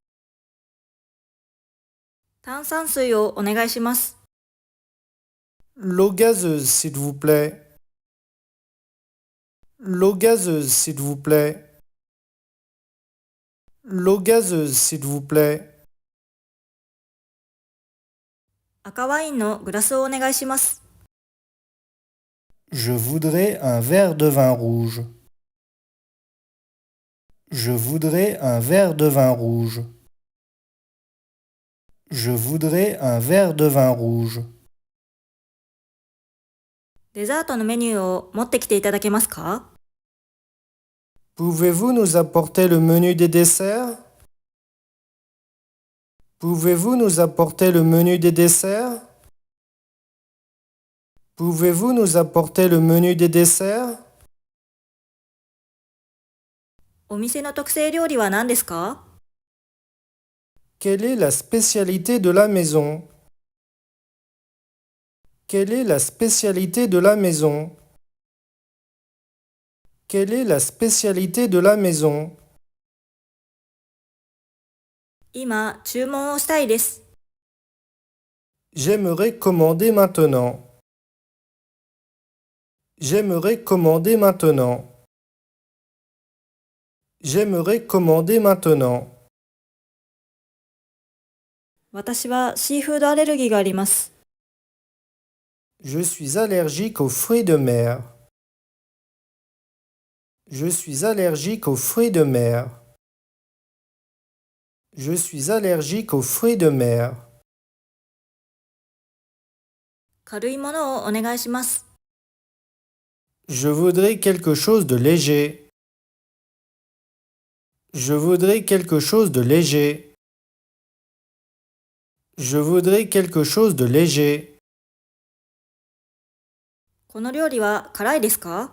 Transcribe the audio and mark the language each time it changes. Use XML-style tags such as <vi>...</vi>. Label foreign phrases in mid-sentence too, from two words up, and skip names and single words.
<ja>炭酸水をお願いします。</ja> <fr>L'eau gazeuse, s'il vous plaît. L'eau gazeuse, s'il vous plaît. L'eau gazeuse, s'il vous plaît.</fr> <ja>赤ワインのグラスをお願いします。</ja> <fr>Je voudrais un verre de vin rouge. Je voudrais un verre de vin rouge. Je voudrais un verre de vin rouge.</fr> <ja>デザートのメニューを持ってきていただけますか？</ja> <fr>Pouvez-vous nous apporter le menu des desserts? Pouvez-vous nous apporter le menu des desserts? Pouvez-vous nous apporter le menu des desserts?</fr> <ja>お店の特製料理は何ですか？</ja> <fr>Quelle est la spécialité de la maison? Quelle est la spécialité de la maison? Quelle est la spécialité de la maison?</fr> <ja>今、注文をしたいです。</ja> <fr>J'aimerais commander maintenant. J'aimerais commander maintenant. J'aimerais commander maintenant.</fr> <ja>私はシーフードアレルギーがあります。</ja> <fr>Je suis allergique aux fruits de mer. Je suis allergique aux fruits de mer. Je suis allergique aux fruits de mer.</fr> <ja>軽いものをお願いします。</ja> <fr>Je voudrais quelque chose de léger. Je voudrais quelque chose de léger. Je voudrais quelque chose de léger.</fr> <ja>この料理は辛いですか？</ja>